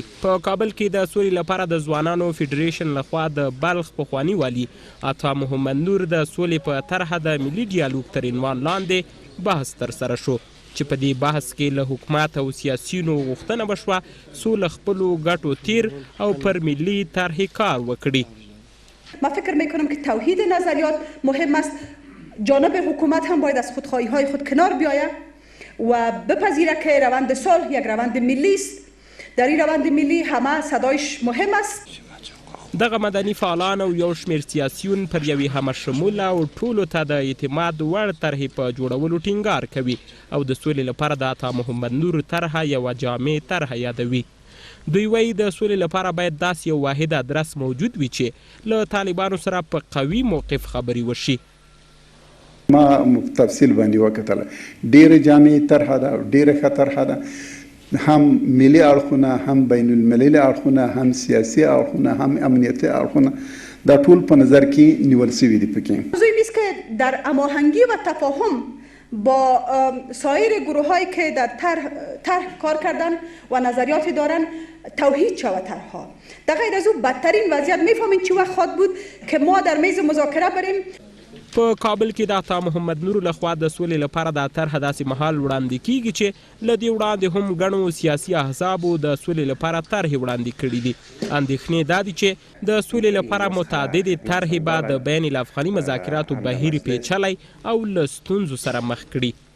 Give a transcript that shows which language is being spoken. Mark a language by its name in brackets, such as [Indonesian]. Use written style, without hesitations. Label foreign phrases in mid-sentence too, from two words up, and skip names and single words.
[Pashto] په کابل کې د سولې لپاره د ځوانانو فیډریشن لخوا د بلخ پخواني والي عطا محمد نور د سولې په طرحه د ملي ډیالوګ تر عنوان لاندې بحث ترسره شو چې په دې بحث کې له حکومت او سیاسیونو غوښتنه وشوه څو له خپلو ګټو تیر او پر ملي طرحې کار وکړي. [Persian] من فکر میکنم که توحید نظریات مهم است. جانب حکومت هم باید از خودخواهی های خود کنار بیاید و بپذیره که روند صلح یک روند ملی است. در این روند ملی همه صدایش مهم است. [Pashto] دغه مدني فعالان او یو شمېر سیاسیون پر یوې همه شموله او ټولو ته د اعتماد وړ طرحې په جوړولو ټینګار کوي او د سولې لپاره د عطا محمد نور طرحه یوه جامع طرحه یادوي. دوی وایي د سولې لپاره باید داسې یو واحد ادرس موجود وي چې له طالبانو سره په قوي موقف خبرې وشي. ما تفصیل باندې وکتله ډېره جامع طرحه ده، ډېره ښه طرحه ده، هم ملي اړخونه، هم بین المللي اړخونه، هم سیاسي اړخونه، هم امنیتي اړخونه دا ټول په نظر کې نیول شوي دي. پکې [Persian] موضوع این است که در هماهنگی و تفاهم با سایر گروه هایی که در طرح کار کردن و نظریات دارن توحید شود طرحها. در غیر از او بدترین وضعیت میفهمین چی وقت خواهد بود که ما در میز مذاکره بریم. [Pashto] په کابل کې د عطا محمد نور لخوا د سولې لپاره دا طرحه داسې مهال وړاندې کیږي چې له دې وړاندې هم ګڼو سیاسي احزابو د سولې لپاره طرحې وړاندې کړي دي. اندېښنې دا دي چې د سولې لپاره متعددې طرحې به د بین الافغاني مذاکراتو بهیر پیچلی او له ستونزو سره مخ کړي.